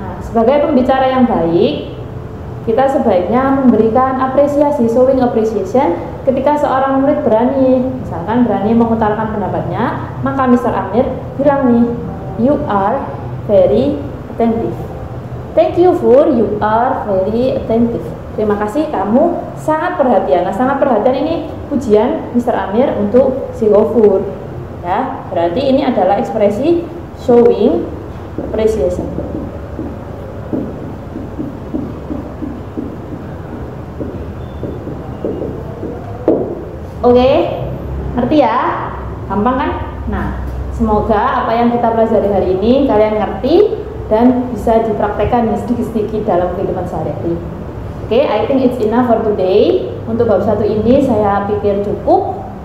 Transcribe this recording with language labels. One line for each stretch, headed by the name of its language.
Indonesian: Sebagai pembicara yang baik, kita sebaiknya memberikan apresiasi,
English: showing appreciation
Indonesian: ketika seorang murid berani, misalkan berani mengutarakan pendapatnya, maka Mr.
English: Amir
Indonesian: bilang nih,
English: you are very attentive. Thank you for you are very attentive.
Indonesian: Terima kasih, kamu sangat perhatian. Nah, sangat perhatian ini pujian Mr. Amir untuk si Gofur. Ya, berarti ini adalah ekspresi
English: showing appreciation.
Indonesian: Oke, ngerti ya? Gampang kan? Nah, semoga apa yang kita pelajari hari ini kalian ngerti dan bisa dipraktekkan sedikit-sedikit dalam kehidupan sehari-hari.
English: Oke, I think it's enough for today.
Indonesian: Untuk bab 1 ini saya pikir cukup.